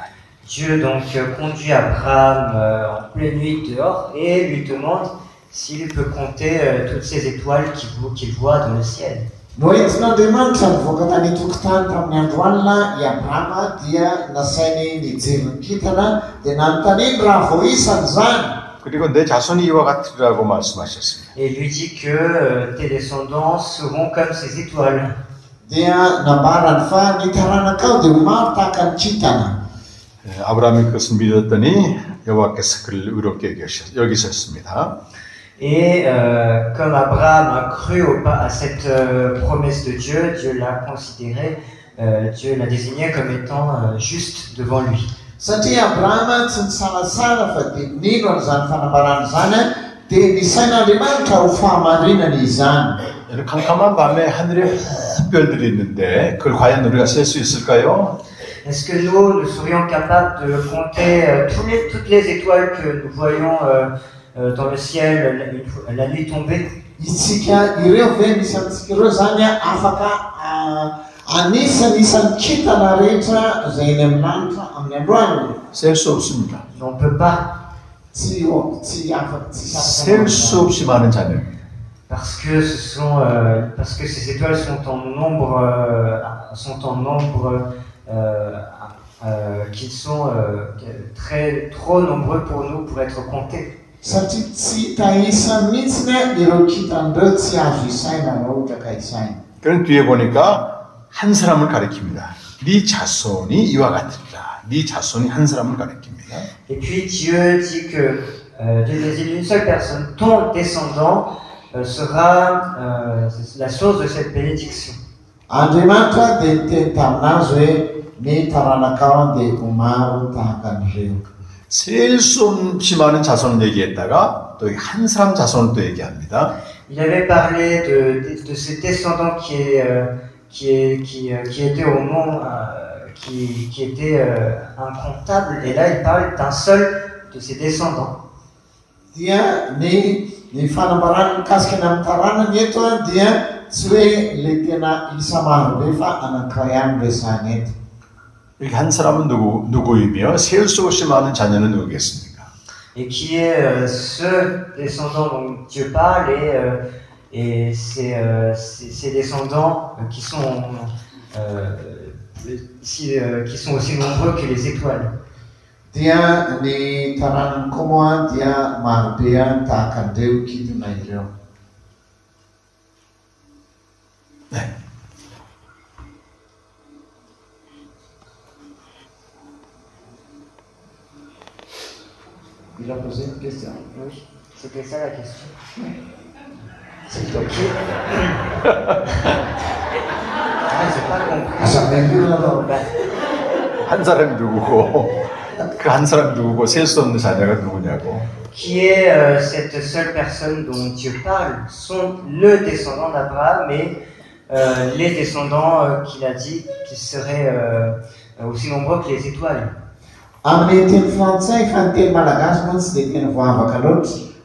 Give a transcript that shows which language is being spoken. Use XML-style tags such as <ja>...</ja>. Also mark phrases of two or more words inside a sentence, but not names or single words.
<fr>Dieu donc conduit Abraham en pleine nuit dehors et lui demande s'il peut compter toutes ces étoiles qu'il voit dans le ciel.</fr> <mg>No entin'Andriamanitra nivoaka tany tokotany tamin'ny andro alina i Abrahama dia nasainy nijery ny kintana dia nanontaniany raha voisany zany.</mg> <ko>그리고 내 자손이 이와 같으리라고 말씀하셨습니다.</ko> <fr>Et il lui dit que tes descendants seront comme ces étoiles.</fr> <mg>Dia nambarany fa ny taranakao dia ho maro tahaka ny kintana.</mg> <ko>아브라함이 그것을 믿었더니 여호와께서 그를 의롭게 여기셨습니다.</ko> <fr>Et comme Abraham a cru à cette promesse de Dieu, Dieu l'a considéré, Dieu l'a désigné comme étant juste devant lui.</fr> <mg>Satria Abrahama tsy nisalasala fa dia nino an'izany fanambarana zany dia nisain'Andriamanitra ho fahamarinana izany.</mg> <ko>이런 캄캄한 밤에 하늘에 별들이 있는데 그걸 과연 우리가 셀 수 있을까요?</ko> <fr>Est-ce que nous serions capables de compter toutes les étoiles que nous voyons dans le ciel la nuit tombée?</fr> <mg>Isika ireo ve misy amintsika ireo zany afaka anisan'isan'ny kintana rehetra izay eny amin'ny lanitra amin'ny androany?</mg> <ko>셀 수 없습니다.</ko> <fr>On ne peut pas.</fr> <ko>셀 수 없이 많은 자녀입니다.</ko> <fr>Parce que ces étoiles sont en nombre, qu'ils sont trop nombreux pour nous pour être comptés.</fr> <mg>Satria tsy tahisan mihitsy ireo kintan'ireo tsy azo isaina raha ohatra ka isaina.</mg> <ko>그런 뒤에 보니까 한 사람을 가리킵니다. 네 자손이 이와 같으리라. 네 자손이 한 사람을 가리킵니다.</ko> <fr>Et puis Dieu dit que Dieu désigne une seule personne, ton descendant sera la source de cette bénédiction.</fr> <mg>Andriamanitra dia niteny taminazy hoe ny taranakao dia ho maro tahaka an'ireo.</mg> <ko>셀 수 없이 많은 자손을 얘기했다가 또 한 사람 자손을 또 얘기합니다.</ko> <fr>Il avait parlé de ces descendants qui étaient au monde, qui étaient incomptables, et là il parle d'un seul de ses descendants.</fr> <mg>Dia ny fanambarana mikasika ny amin'ny taranany eto dia tsy hoe le tena isa marobe fa anankiray ihany resany eto.</mg> <ko>이렇게 한 사람은 누구이며 셀 수 없이 많은 자녀는 누구겠습니까?</ko> <fr>Et qui est ce descendant dont Dieu parle et ces descendants qui sont aussi nombreux que les étoiles.</fr> <mg>Dia ny taranany koa moa dia marobe tahaka an'ireo kintona ireo.</mg> <ko>네.</ko> <fr>Il a posé une question. Oui, c'était ça la question. C'est toi qui. J'ai pas compris.</fr> <ko>한 사람이 누구고 그 한 사람이 누구고 셀 수 없는 자녀가 누구냐고.</ko> <fr>Qui est cette seule personne dont Dieu parle? Sont le descendant d'Abraham et les descendants qu'il a dit qui seraient aussi nombreux que les étoiles.</fr> <mg>Amin'ny teny frantsay fa ny teny malagasy moa tsy dia tena voavaka loatra.</mg>